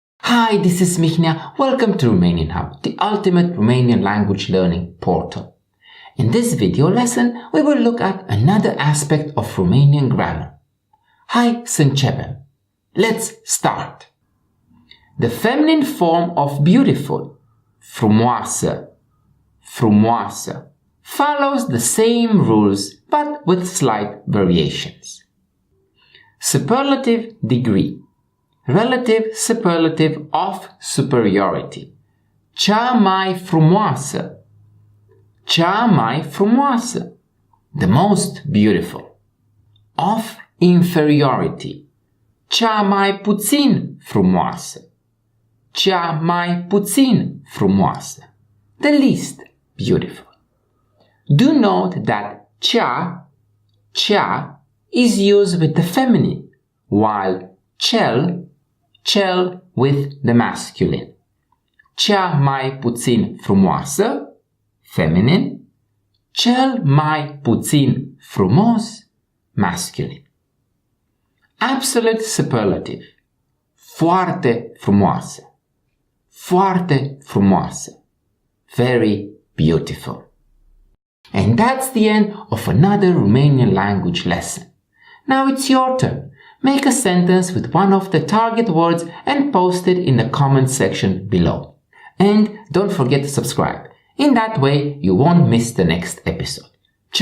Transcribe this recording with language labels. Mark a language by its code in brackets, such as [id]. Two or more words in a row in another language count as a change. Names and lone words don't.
[en] Hi, this is Mihnea. Welcome to Romanian Hub, the ultimate Romanian language learning portal. In this video lesson, we will look at another aspect of Romanian grammar. [ro] Hai să începem. [en] Let's start. The feminine form of beautiful, [ro] frumoasă, frumoasă, [en] follows the same rules but with slight variations. Superlative degree. Relative superlative of superiority. [ro] Cea mai frumoasă. Cea mai frumoasă. [en] The most beautiful. Of inferiority. [ro] Cea mai puțin frumoasă. Cea mai puțin frumoasă. [en] The least beautiful. Do note that cea is used with the feminine, while cel with the masculine. [ro] Cea mai puțin frumoasă, feminine. Cel mai puțin frumos, masculine. [en] Absolute superlative. [ro] Foarte frumoasă. Foarte frumoasă. [en] Very beautiful. And that's the end of another Romanian language lesson. Now it's your turn. Make a sentence with one of the target words and post it in the comment section below. And don't forget to subscribe. In that way, you won't miss the next episode.